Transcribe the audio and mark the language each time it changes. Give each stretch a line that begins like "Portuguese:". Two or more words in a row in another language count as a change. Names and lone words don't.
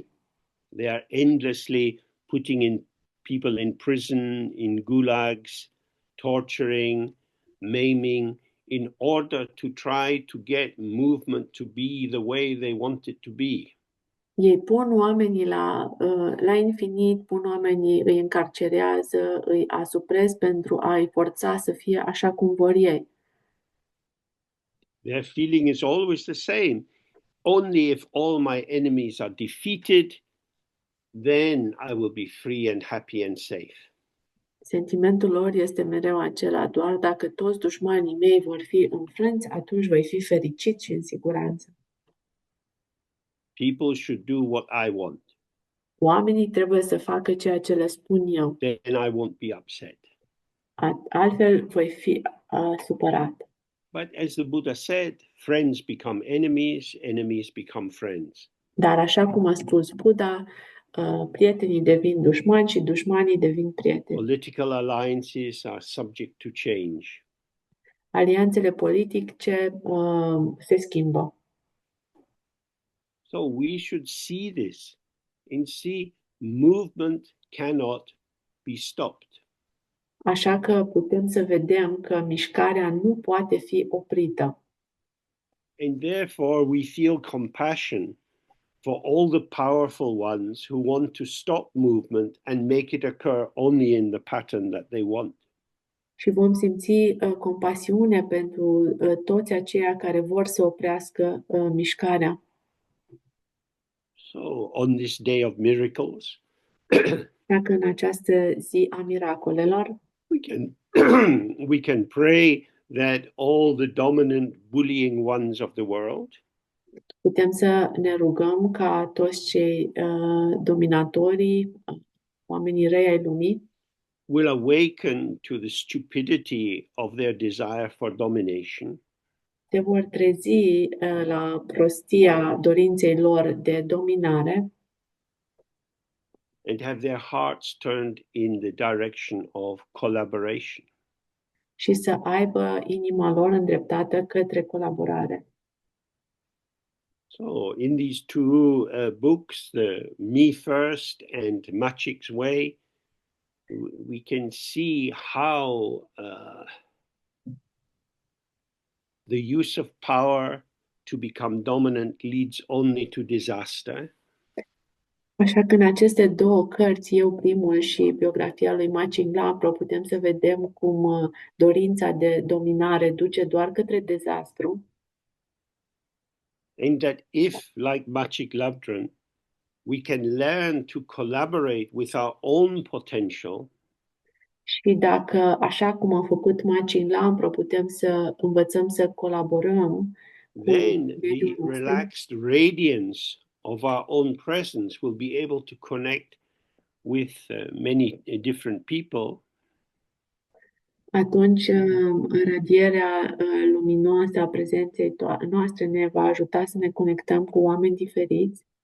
English: They are endlessly putting people in prison, in gulags, torturing, maiming, in order to try to get movement to be the way they want it to be.
Romanian: Ei pun oamenii la infinit, pun oamenii, îi încarcerează, îi asuprez pentru a-i forța să fie așa cum vor ei.
English: Their feeling is always the same. Only if all my enemies are defeated, then I will be free and happy and safe.
Romanian: Sentimentul lor este mereu acela, doar dacă toți dușmanii mei vor fi înfrânți, atunci voi fi fericit și în siguranță.
English: People should do what I want.
Romanian: Oamenii trebuie să facă ceea ce le spun eu,
English: Then I won't be upset.
Romanian: altfel voi fi supărat.
English: But as the Buddha said, friends become enemies, enemies become friends.
Romanian: Dar așa cum a spus Buddha, prietenii devin dușmani și dușmanii devin prieteni.
English: Political alliances are subject to change.
Romanian: Alianțele politice se schimbă.
English: So we should see this and see movement cannot be stopped.
Romanian: Așa că putem să vedem că mișcarea nu poate fi oprită.
English: And therefore we feel compassion for all the powerful ones who want to stop movement and make it occur only in the pattern that they want.
Romanian: Și vom simți compasiune pentru toți aceia care vor să oprească mișcarea.
English: So on this day of miracles,
Romanian: Dacă în această zi a miracolelor,
English: we can pray that all the dominant bullying ones of the world
Romanian: putem să ne rugăm ca toți cei dominatorii, oamenii răi ai lumii,
English: will awaken to the stupidity of their desire for domination
Romanian: se vor trezi la prostia dorinței lor de dominare
English: and have their hearts turned in the direction of collaboration.
Romanian: și să aibă inima lor îndreptată către colaborare.
English: So in these two books, the Me First and Machik's Way, we can see how the use of power to become dominant leads only to disaster.
Romanian: Așa că în aceste două cărți, eu primul și biografia lui Maciek Lampro, putem să vedem cum dorința de dominare duce doar către dezastru.
English: And that if, like Maciek Lampron, we can learn to collaborate with our own potential,
Romanian: Și dacă, așa cum a făcut Maciek Lampro, putem să învățăm să colaborăm cu
English: then the
Romanian: mediul nostru,
English: relaxed radiance of our own presence will be able to connect with many different people.
Romanian: atunci radierea luminoasă a prezenței noastre ne va ajuta să ne conectăm cu oameni diferiți